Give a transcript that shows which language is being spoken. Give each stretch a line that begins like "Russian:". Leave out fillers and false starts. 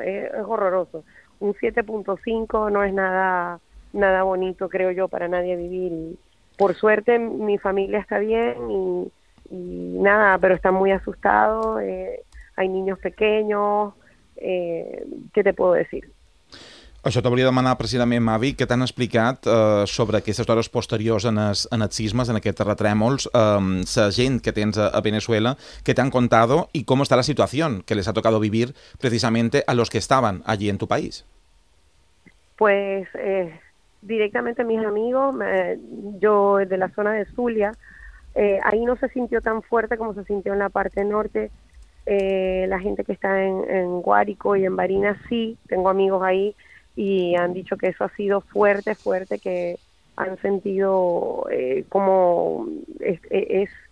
Spanish: Es horroroso. Un 7.5 no es nada bonito, creo yo, para nadie vivir. Y por suerte mi familia está bien y nada, pero están muy asustados, hay niños pequeños. Què te puedo decir?
Catalan: Això t'ho volia demanar precisament, Mavi, que t'han explicat sobre aquestes hores posteriors en els sismes, en aquests terratrèmols, la gent que tens a Veneçuela, que t'han contat i com està la situació que les ha tocat vivir precisament a los que estaven allí
Spanish: en tu país. Pues directamente mis amigos, yo de la zona de Zulia, ahí no se sintió tan fuerte como se sintió en la parte norte. La gente que está en Guárico y en Barinas, sí, tengo amigos ahí y han dicho que eso ha sido fuerte, fuerte, que han sentido como es